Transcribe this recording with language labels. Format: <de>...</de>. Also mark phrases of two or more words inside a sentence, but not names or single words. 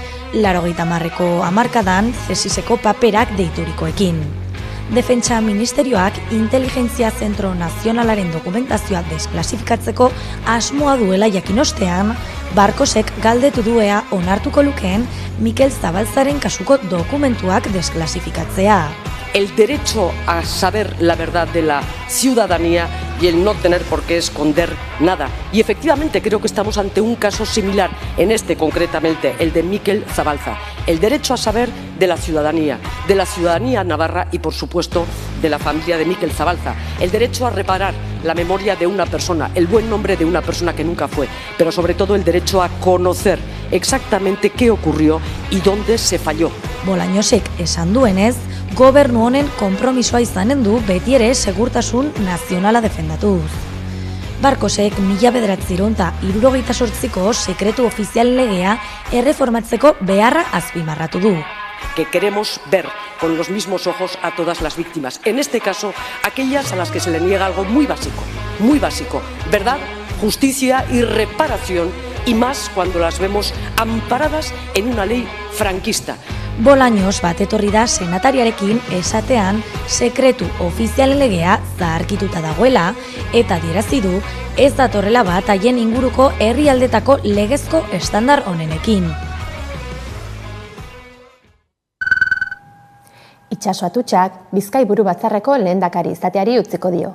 <eu>80ko hamarkadan CSISeko paperak deiturikoekin. Defentsa Ministerioak Inteligentzia Zentro Nazionalaren dokumentazioa desklasifikatzeko asmoa duela jakin ostean, Barkosek galdetu duea onartuko lukeen Mikel Zabaltzaren kasuko dokumentuak desklasifikatzea.</eu> <es>El derecho a saber la verdad de la ciudadanía y el no tener por qué esconder nada. Y efectivamente creo que estamos ante un caso similar, en este concretamente, el de Mikel Zabalza. El derecho a saber de la ciudadanía navarra y por supuesto de la familia de Mikel Zabalza. El derecho a reparar la memoria de una persona, el buen nombre de una persona que nunca fue, pero sobre todo el derecho a conocer exactamente qué ocurrió y dónde se falló.</es> <eu>Bolañosek esan duenez, gobernu honen konpromisoa izanen du beti ere segurtasun nazionala defendatuz. Barkosek 1978ko sekretu ofizial legea erreformatzeko beharra azpimarratu du.</eu> <es>Que queremos ver con los mismos ojos a todas las víctimas. En este caso, aquellas a las que se le niega algo muy básico. Verdad, justicia y reparación, y más cuando las vemos amparadas en una ley franquista.</es> <eu>Bolaños bat etorri da senatariarekin esatean sekretu ofizialen legea zaharkituta dagoela eta adierazi du ez datorrela bat haien inguruko herrialdetako legezko estandar honenekin. Itxaso Atutxak Bizkai buru batzarreko lehendakari izateari utziko dio.</eu>